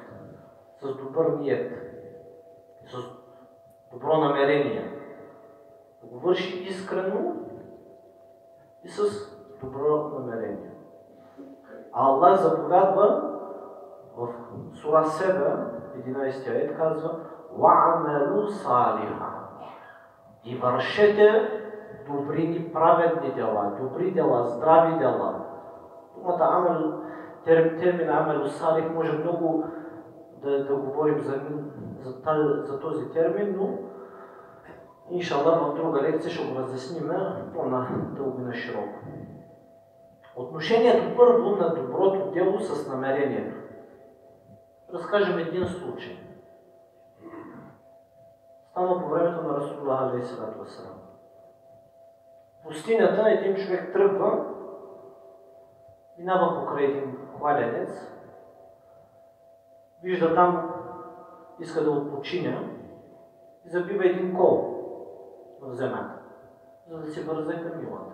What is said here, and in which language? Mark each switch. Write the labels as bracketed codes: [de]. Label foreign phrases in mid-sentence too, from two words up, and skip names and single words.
[bg] С добър ниет. С добро намерение. Да го върши искрено и с добро намерение. А Аллах заповядва в Сура 7, 11 аят казва: [ar] وَعَمَلُوا صَالِحًا. [bg] И вършете добри и праведни дела, добри дела, здрави дела. Думата амел, термина [ar] عمل صالح [bg] може много да говорим за този термин, но иншаллах в друга лекция ще го разясним по-надълго и на широко. Отношението първо на доброто дело с намерението. Разкажем един случай. Стана по времето на Расулуллах [ar] عليه الصلاة والسلام. [bg] В пустинята един човек тръгва, минава покрай един кладенец, вижда там, иска да отпочине и забива един кол в земята, за да си вързе камилата.